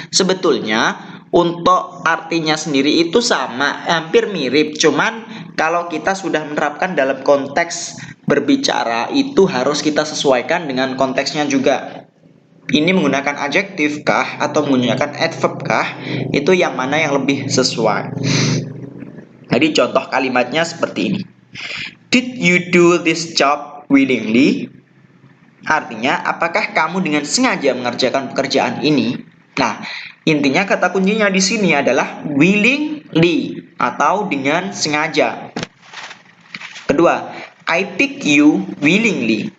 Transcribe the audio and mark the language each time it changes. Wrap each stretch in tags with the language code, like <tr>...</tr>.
<id>Sebetulnya untuk artinya sendiri itu sama, hampir mirip, cuman kalau kita sudah menerapkan dalam konteks berbicara itu harus kita sesuaikan dengan konteksnya juga. Ini menggunakan adjektif kah atau menggunakan adverb kah? Itu yang mana yang lebih sesuai. Jadi contoh kalimatnya seperti ini.</id> <en>Did you do this job willingly?</en> <id>Artinya, apakah kamu dengan sengaja mengerjakan pekerjaan ini? Nah, intinya kata kuncinya di sini adalah willingly atau dengan sengaja. Kedua,</id> <en>I pick you willingly.</en>